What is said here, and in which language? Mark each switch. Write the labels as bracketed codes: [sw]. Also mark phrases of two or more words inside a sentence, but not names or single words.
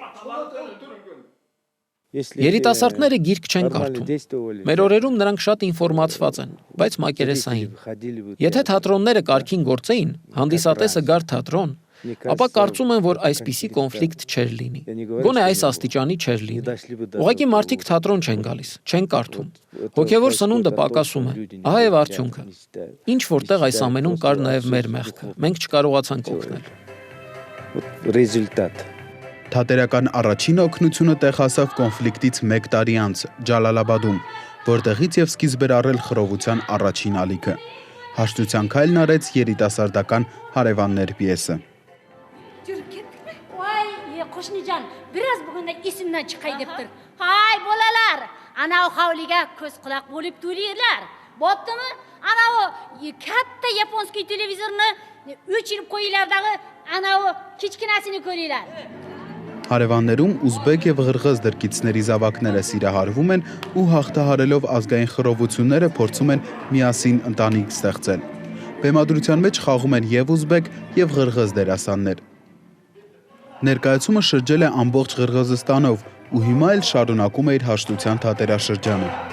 [hy] Երիտասարդները գիրք չեն կարդում։ Մեր օրերում նրանք շատ ինֆորմացված են, բայց մակերեսային։ Եթե թատրոնները կարգին գործեին, հանդիսատեսը գար թատրոն, ապա կարծում են, որ այսպիսի կոնֆլիկտ չէր լինի։ Գոնե այս աստիճանի չէր լինի։ Ուղղակի մարդիկ թատրոն չեն գալիս, չեն կարդում։ Հոգևոր սնունդը պակասում է։ Ահա եւ արդյունքը։ Ինչ որտեղ այս ամենում կար նաեւ մեր մեղքը։ Մենք չկարողացանք օգնել։ [ru] Результат. [hy] Թատերական առաջին օգնությունը տեղ հասավ կոնֆլիկտից 1 տարի անց Ջալալաբադում, որտեղից եւ սկիզբ էր առել խռովության առաջին ալիքը։ Հաշտության քայլն արեց երիտասարդական Հարևաններ պիեսը։ [uz] Vay qo'shnijon, biraz bugunda esimdan chiqay debdir. Hay bolalar, ana hovliga ko'z quloq bo'lib turinglar. Bo'ptimi? Ana o katta yaponskiy televizorni o'chirib qo'yinglardagi ana o kichkinasini ko'ringlar. [hy] Հարևաններում ուզբեկ եւ ղրղыз դրկիցների զավակները սիրահարվում են ու հաղթահարելով ազգային խռովությունները փորձում են միասին ընտանիք ստեղծել։ Բեմադրության մեջ խաղում են եւ ուզբեկ եւ ղրղыз դերասաններ։ Ներկայացումը շրջել է ամբողջ Ղրղզստանով ու հիմա էլ շարունակում է իր հաշտության թատերաշրջանը։